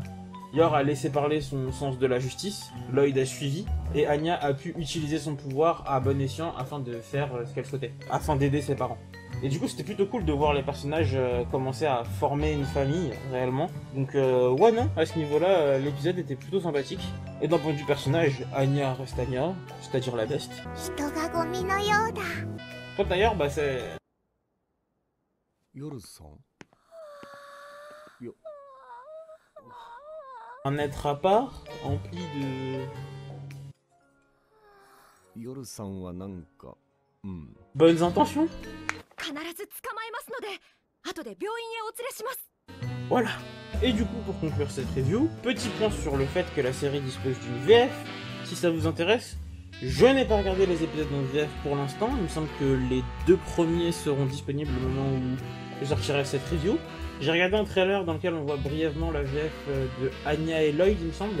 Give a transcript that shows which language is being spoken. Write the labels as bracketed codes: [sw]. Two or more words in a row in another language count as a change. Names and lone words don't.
[fr] Yor a laissé parler son sens de la justice, Lloyd a suivi, et Anya a pu utiliser son pouvoir à bon escient afin de faire ce qu'elle souhaitait, afin d'aider ses parents. Et du coup, c'était plutôt cool de voir les personnages commencer à former une famille, réellement. Donc, ouais, non, à ce niveau-là, l'épisode était plutôt sympathique. Et d'un point de vue personnage, Anya reste Anya, c'est-à-dire la best. [ja] 人がゴミのようだ。 [fr] Toi, d'ailleurs, c'est... [ja] 夜さん？ [fr] un être à part, empli de... [ja] 夜さんはなんか、 [fr] bonnes intentions. [ja] 必ず捕まえますので、後で病院へお連れします。 [fr] Voilà. Et du coup, pour conclure cette review, petit point sur le fait que la série dispose d'une VF. Si ça vous intéresse, je n'ai pas regardé les épisodes en VF pour l'instant. Il me semble que les 2 premiers seront disponibles au moment où je sortirai cette review. J'ai regardé un trailer dans lequel on voit brièvement la VF de Anya et Lloyd, il me semble.